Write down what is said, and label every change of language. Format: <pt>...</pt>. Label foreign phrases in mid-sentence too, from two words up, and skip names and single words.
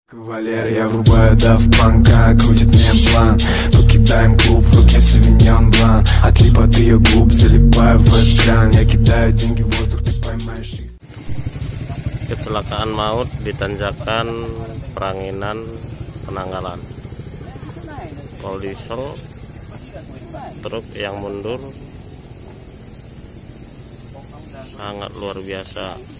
<ru>Кавалер, я врубаю Daft Punk, крутит мне план. Покидаем клуб, в руке Sauvignon Blanc. От липоты ее губ залипаю в экран. Я кидаю деньги в воздух, ты поймаешь их.</ru> <id>Kecelakaan maut di tanjakan Pranginan, Penanggalan. Pol diesel, truk yang mundur sangat luar biasa.</id>